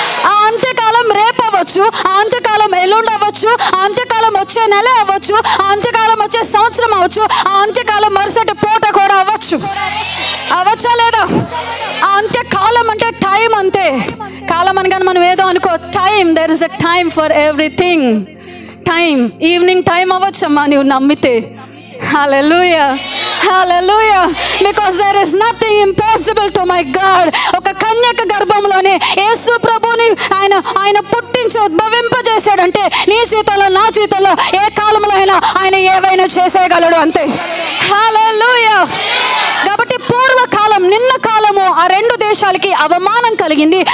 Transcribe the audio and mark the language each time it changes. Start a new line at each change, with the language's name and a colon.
Telugu: ఆ అంత్యకాలం రేపు అవ్వచ్చు, ఆ అంత్యకాలం ఎల్లుండి అవ్వచ్చు, ఆ అంత్యకాలం వచ్చే నెల అవ్వచ్చు, ఆ అంత్యకాలం వచ్చే సంవత్సరం అవ్వచ్చు, ఆ అంత్యకాలం మరుసటి పూట కూడా అవ్వచ్చా లేదా? ఆ అంత్యకాలం అంటే టైం అంతే. కాలం అనగానే మనం ఏదో అనుకో, time,
English: There is a time for everything.
Telugu: Time evening time అవ్వచ్చమ్మా నువ్వు నమ్మితే.
English: Hallelujah. Hallelujah. Because there is nothing impossible to my God.
Telugu: ఒక కన్యక గర్భంలోనే యేసు ప్రభుని ఆయన పుట్టించి ఉద్భవింపజేశాడంటే నీ జీవితంలో, నా జీవితంలో ఏ కాలంలో అయినా ఆయన ఏవైనా చేసేయగలడు అంతే. Hallelujah. కాబట్టి పూర్వకాలం, నిన్న కాలము ఆ రెండు దేశాలకి అవమానం కలిగింది.